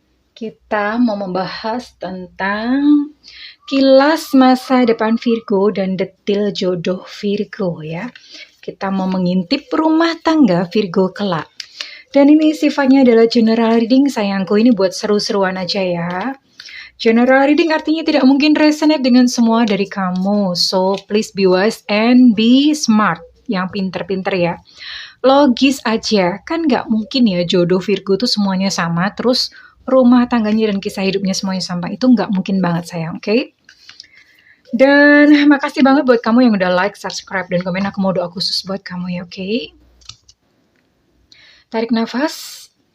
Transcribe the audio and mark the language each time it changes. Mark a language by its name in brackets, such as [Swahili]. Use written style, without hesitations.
[Indonesian] Kita mau membahas tentang kilas masa depan Virgo dan detil jodoh Virgo ya. Kita mau mengintip rumah tangga Virgo kelak. Dan ini sifatnya adalah general reading sayangku, ini buat seru-seruan aja ya. General reading artinya tidak mungkin resonate dengan semua dari kamu. [English] So, please be wise and be smart. [Indonesian] Yang pinter-pinter ya. Logis aja. Kan nggak mungkin ya jodoh Virgo tuh semuanya sama. Terus rumah tangganya dan kisah hidupnya semuanya sama. Itu nggak mungkin banget sayang, oke? Dan makasih banget buat kamu yang udah like, subscribe, dan komen. Aku mau doa khusus buat kamu ya, oke? Tarik nafas.